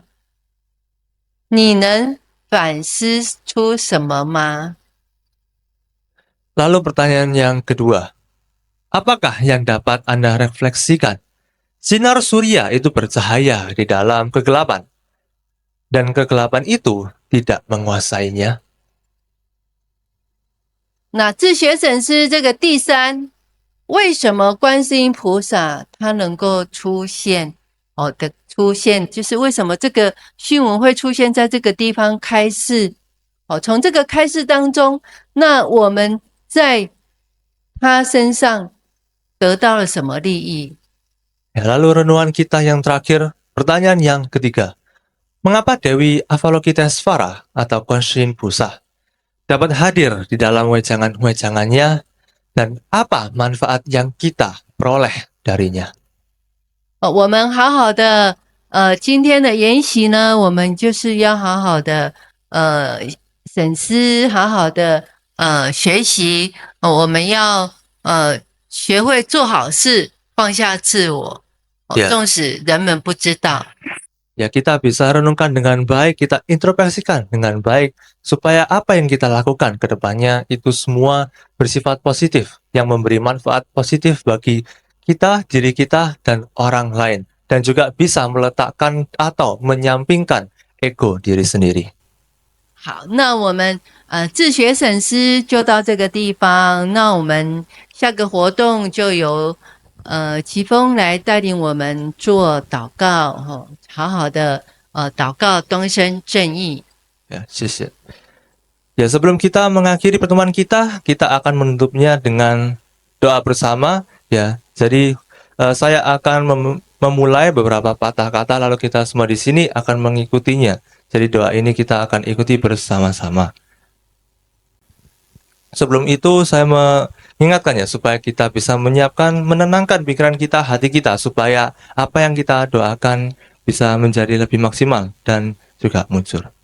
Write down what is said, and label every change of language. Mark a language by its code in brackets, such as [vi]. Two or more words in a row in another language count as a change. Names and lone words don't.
[zh] 你能反思出什么吗？ [id] Lalu pertanyaan yang kedua, apakah yang dapat Anda refleksikan? Sinar surya itu bercahaya di dalam kegelapan, dan kegelapan itu tidak menguasainya. [zh] 那自学审思这个第三，为什么观世音菩萨他能够出现？出现就是为什么这个讯文会出现在这个地方开示？从这个开示当中，那我们在他身上得到了什么利益？ [id] Ya, lalu renungan kita yang terakhir, pertanyaan yang ketiga, mengapa Dewi Avalokitesvara atau Kwansin Busa dapat hadir di dalam wejangan-wejangannya, dan apa manfaat yang kita peroleh darinya? [zh] 我们好好的今天的研习呢，我们就是要好好的审思，好好的学习，我们要学会做好事，放下自我，纵使人们不知道。 [id] Ya, kita bisa renungkan dengan baik, kita introspeksikan dengan baik, supaya apa yang kita lakukan ke depannya itu semua bersifat positif, yang memberi manfaat positif bagi kita, diri kita, dan orang lain. Dan juga bisa meletakkan atau menyampingkan ego diri sendiri. [zh] 好，那我们自学审思就到这个地方。那我们下个活动就由奇峰来带领我们做祷告，好好的祷告东升正义。 Ya, 谢谢. [id] Ya, sebelum kita mengakhiri pertemuan kita akan menutupnya dengan doa bersama. Ya, jadi saya akan memulai beberapa patah kata, lalu kita semua di sini akan mengikutinya. Jadi doa ini kita akan ikuti bersama-sama. Sebelum itu saya mengingatkan ya, supaya kita bisa menyiapkan, menenangkan pikiran kita, hati kita, supaya apa yang kita doakan bisa menjadi lebih maksimal dan juga muncul.